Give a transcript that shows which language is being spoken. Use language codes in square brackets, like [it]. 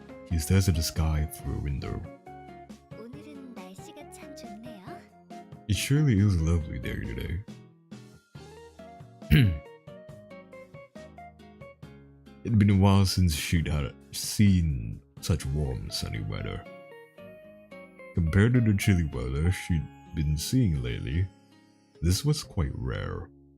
[en] She stares at the sky through a window. [ko] 오늘은 날씨가 참 좋네요. [en] It surely is lovely there today. It'd been a while since she'd had seen such warm, sunny weather. Compared to the chilly weather she'd been seeing lately, this was quite rare.